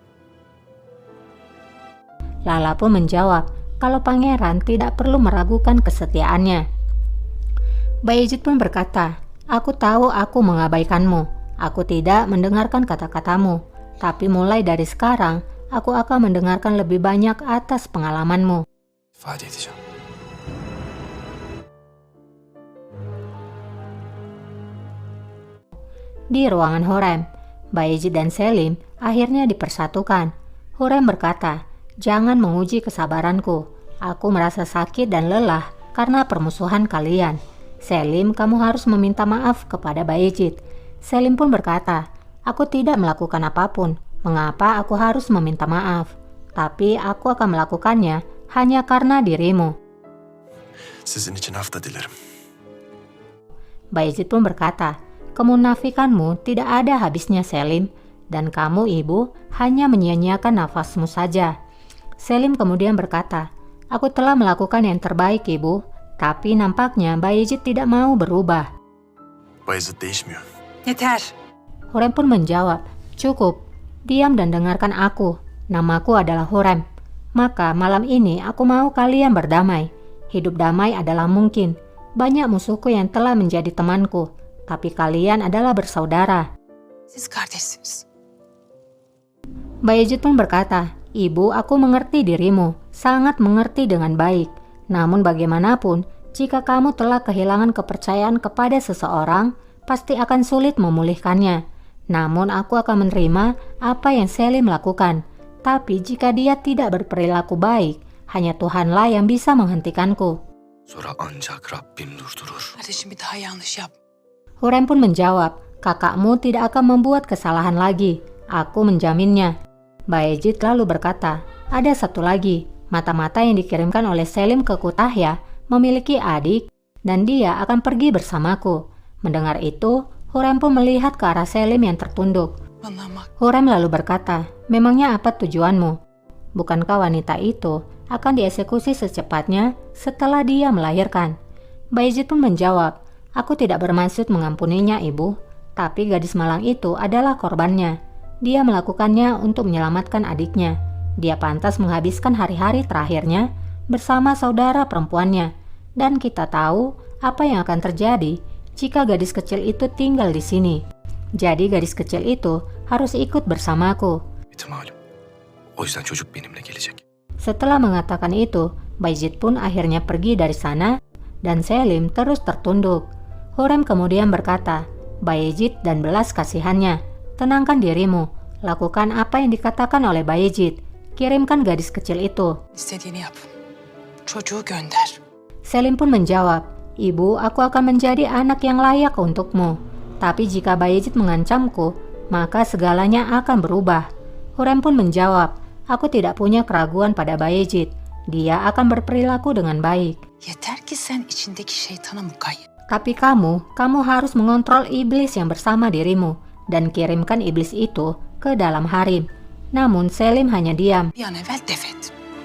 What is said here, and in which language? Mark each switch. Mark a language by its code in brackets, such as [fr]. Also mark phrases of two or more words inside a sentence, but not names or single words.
[id] Lala pun menjawab kalau pangeran tidak perlu meragukan kesetiaannya. Bayezid pun berkata, aku tahu aku mengabaikanmu. Aku tidak mendengarkan kata-katamu. Tapi mulai dari sekarang, aku akan mendengarkan lebih banyak atas pengalamanmu. [tr] İfade edeceğim. [id] Di ruangan Hurem, Bayezid dan Selim akhirnya dipersatukan. Hurem berkata, jangan menguji kesabaranku. Aku merasa sakit dan lelah karena permusuhan kalian. Selim, kamu harus meminta maaf kepada Bayezid. Selim pun berkata, aku tidak melakukan apapun. Mengapa aku harus meminta maaf? Tapi aku akan melakukannya hanya karena dirimu. [tr] Sizin için af da dilerim. [id] Bayezid pun berkata, kemunafikanmu tidak ada habisnya Selim, dan kamu ibu hanya menyia-nyiakan nafasmu saja. Selim kemudian berkata, aku telah melakukan yang terbaik ibu, tapi nampaknya Bayezid tidak mau berubah. [tr] Bayezid değişmiyor. Yeter. [id] Hurem pun menjawab, cukup, diam dan dengarkan aku. Namaku adalah Hurem. Maka malam ini aku mau kalian berdamai. Hidup damai adalah mungkin. Banyak musuhku yang telah menjadi temanku, tapi kalian adalah bersaudara. [tr] Siz kardeşsiniz. [id] Bayezid pun berkata, Ibu, aku mengerti dirimu, sangat mengerti dengan baik. Namun bagaimanapun, jika kamu telah kehilangan kepercayaan kepada seseorang, pasti akan sulit memulihkannya. Namun aku akan menerima apa yang Selim lakukan. Tapi jika dia tidak berperilaku baik, hanya Tuhanlah yang bisa menghentikanku. [tr] Sonra ancak Rabbim durdurur. Kardeşim bir daha yanlış yap. [id] Hurem pun menjawab, kakakmu tidak akan membuat kesalahan lagi. Aku menjaminnya. Bayezid lalu berkata, ada satu lagi, mata-mata yang dikirimkan oleh Selim ke Kutahya memiliki adik dan dia akan pergi bersamaku. Mendengar itu, Hurem pun melihat ke arah Selim yang tertunduk. [tr] Bana bak. [id] Hurem lalu berkata, memangnya apa tujuanmu? Bukankah wanita itu akan dieksekusi secepatnya setelah dia melahirkan? Bayezid pun menjawab, aku tidak bermaksud mengampuninya, ibu. Tapi gadis malang itu adalah korbannya. Dia melakukannya untuk menyelamatkan adiknya. Dia pantas menghabiskan hari-hari terakhirnya bersama saudara perempuannya. Dan kita tahu apa yang akan terjadi jika gadis kecil itu tinggal di sini. Jadi gadis kecil itu harus ikut bersamaku. Itu malum. [tr] O yüzden çocuk benimle gelecek. [id] Setelah mengatakan itu, Bayezid pun akhirnya pergi dari sana dan Selim terus tertunduk. Hurem kemudian berkata, Bayezid dan belas kasihannya, tenangkan dirimu, lakukan apa yang dikatakan oleh Bayezid, kirimkan gadis kecil itu. [tr] İstediğini yap. Çocuğu gönder. [id] Selim pun menjawab, ibu, aku akan menjadi anak yang layak untukmu. Tapi jika Bayezid mengancamku, maka segalanya akan berubah. Hurem pun menjawab, aku tidak punya keraguan pada Bayezid. Dia akan berperilaku dengan baik. [tr] Yeter ki sen içindeki şeytana mukayyet. [id] Tapi kamu harus mengontrol iblis yang bersama dirimu dan kirimkan iblis itu ke dalam harim. Namun Selim hanya diam. [tr] Bir an evvel def et.